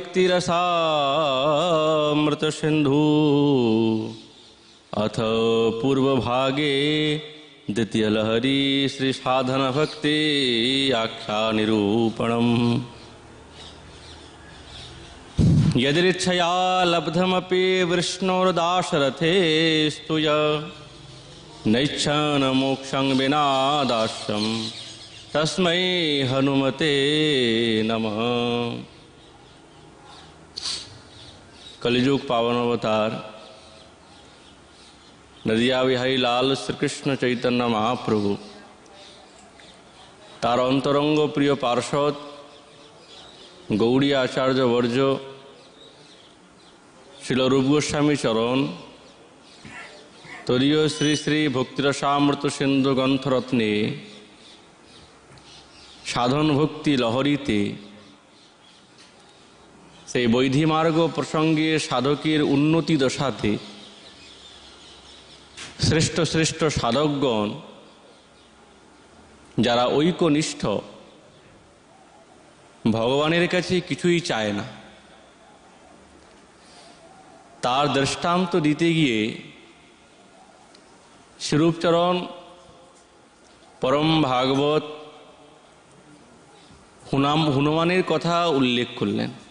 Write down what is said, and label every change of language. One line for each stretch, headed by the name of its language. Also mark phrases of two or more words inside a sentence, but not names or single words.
Sanskrit: भक्तिरसामृत सिंधु अथ पूर्वभागे द्वितीय लहरी श्री साधन भक्ति आख्या निरूपणम् यदृच्छया लब्धमपि विष्णोर्दाशरथे स्तुय नैच्छन मोक्षं विना दास्यं तस्मै हनुमते नमः।
Bangla: কলিযুগ পাবন অবতার নদিয়া বিহারী লাল শ্রীকৃষ্ণ চৈতন্য মহাপ্রভু তার অন্তরঙ্গ প্রিয় পার্ষদ গৌড়ী আচার্য বর্জ শ্রীল রূপ গোস্বামী চরণ তরীয় শ্রী শ্রী ভক্তিরসামৃত সিন্ধু গ্রন্থরত্নে সাধন ভক্তি লহরীতে সে বৈধি মার্গ প্রসঙ্গে সাধকের উন্নতি দশাতে শ্রেষ্ঠ শ্রেষ্ঠ সাধকগণ যারা ঐক্যনিষ্ঠ, ভগবানের কাছে কিছুই চায় না, তার দৃষ্টান্ত দিতে গিয়ে শ্রীরূপচরণ পরম ভাগবত হনুমানের কথা উল্লেখ করলেন।